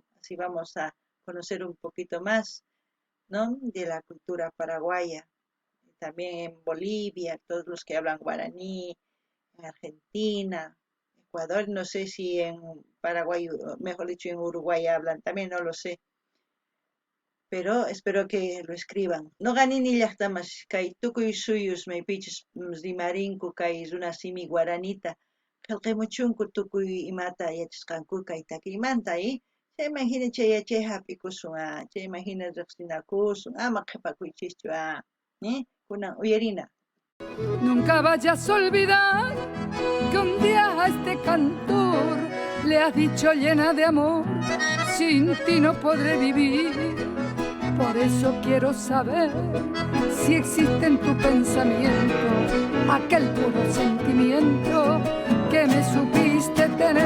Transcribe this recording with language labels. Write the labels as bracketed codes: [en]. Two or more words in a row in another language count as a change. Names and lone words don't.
[es] Así vamos a conocer un poquito más, ¿no?, de la cultura paraguaya. También en Bolivia, todos los que hablan guaraní, en Argentina, Ecuador, no sé si en Paraguay, mejor dicho en Uruguay hablan, también no lo sé. Pero espero que lo escriban. [qu] No ganini llaqtamas kay tukuy suyus maypichis rimarinku kay runasimi guaranita qillqamuchunku tukuy imata yachasqanku kay takiymanta Imagina chay hap'ikusun chay imagina riqsinakusun ama qhipakuychischu kunan uyarina. [es] Nunca vayas a olvidar que un día a este cantor le has dicho llena de amor, sin ti no podré vivir. Por eso quiero saber si existe en tu pensamiento aquel puro sentimiento que me supiste tener.